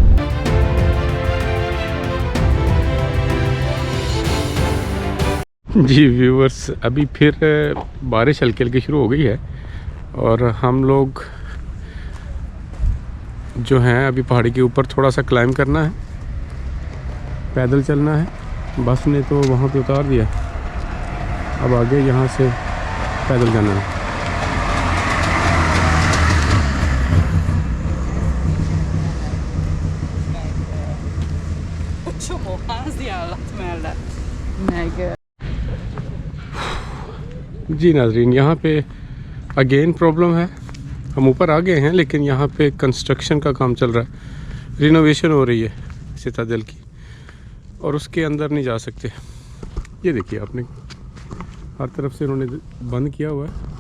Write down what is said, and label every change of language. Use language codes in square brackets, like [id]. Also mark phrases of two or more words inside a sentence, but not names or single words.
[hi] जी व्यूवर्स, अभी फिर बारिश हल्की हल्की शुरू हो गई है, और हम लोग जो हैं अभी पहाड़ी के ऊपर थोड़ा सा क्लाइंब करना है, पैदल चलना है। बस ने तो वहाँ पे उतार दिया, अब आगे यहाँ से पैदल जाना है। [hu] Csomó házi állat mellett. Meg [hi] जी नाजरीन, यहाँ पे अगेन प्रॉब्लम है। हम ऊपर आ गए हैं, लेकिन यहाँ पे कंस्ट्रक्शन का काम चल रहा है, रिनोवेशन हो रही है सितादल की, और उसके अंदर नहीं जा सकते। ये देखिए आपने, हर तरफ से उन्होंने बंद किया हुआ है।